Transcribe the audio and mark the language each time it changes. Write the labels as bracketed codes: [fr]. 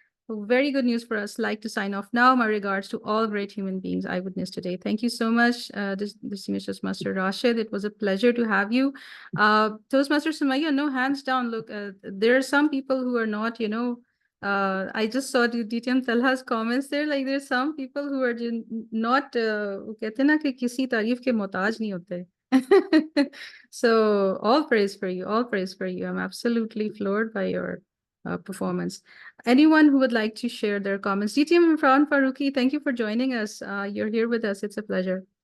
[en] Very good news for us. Like to sign off now. My regards to all great human beings I witnessed today. Thank you so much, distinguished Toastmaster Rashid. It was a pleasure to have you. Toastmaster Soumaiyya, no, hands down. Look, there are some people who are not, you know, I just saw DTM Talha's comments there. Like there's some people who are not, [hi] कहते हैं ना कि किसी तारीफ के मोहताज नहीं होते. [en] So all praise for you, all praise for you. I'm absolutely floored by your performance. Anyone who would like to share their comments? DTM Muhammad Farooq, thank you for joining us. You're here with us. It's a pleasure.